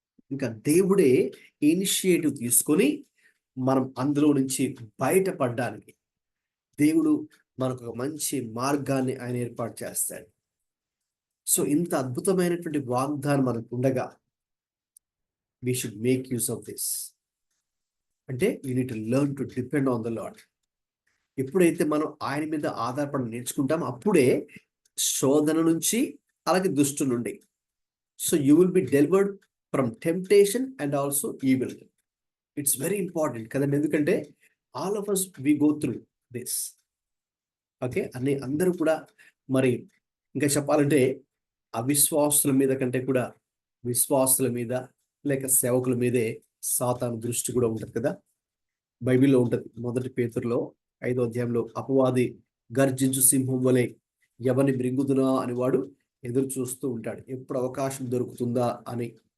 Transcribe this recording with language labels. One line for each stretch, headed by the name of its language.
Telugu: ఇంకా దేవుడే ఇనిషియేటివ్ తీసుకొని మనం అందులో నుంచి బయటపడడానికి దేవుడు మనకు ఒక మంచి మార్గాన్ని ఆయన ఏర్పాటు చేస్తాడు. సో ఇంత అద్భుతమైనటువంటి వాగ్దానం మనకు ఉండగా
English: we should make use of this.
Telugu: అంటే
English: you need to learn to depend on the Lord.
Telugu: ఎప్పుడైతే మనం ఆయన మీద ఆధారపడి నేర్చుకుంటామో అప్పుడే శోధన నుంచి, అలాగే దుష్టు నుండి, so
English: you will be delivered from temptation and also evil. It's very important కదండి, ఎందుకంటే all of us we go through this.
Telugu: Okay, అందరూ కూడా మరి ఇంకా చెప్పాలంటే అవిశ్వాసుల మీద కంటే కూడా విశ్వాసుల మీద లేక సేవకుల మీదే సాతాను దృష్టి కూడా ఉంటుంది కదా. బైబిల్లో ఉంటుంది, 1 పేతురులో 5వ అధ్యాయంలో, అపవాది గర్జించు సింహం వలె ఎవరిని మృంగుదునా అని వాడు ఎదురు చూస్తూ ఉంటాడు, ఎప్పుడు అవకాశం దొరుకుతుందా అని.